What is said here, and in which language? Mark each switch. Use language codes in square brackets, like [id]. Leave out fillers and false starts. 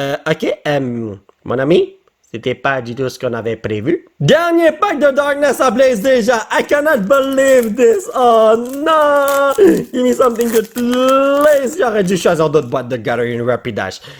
[fr] Ok, mon ami, c'était pas du tout ce qu'on avait prévu. Dernier pack de Darkness à Blaze déjà. [en] I cannot believe this. [fr] Oh non. [en] Give me something good, please. [fr] J'aurais dû choisir d'autres boîtes de Gathering Rapidash.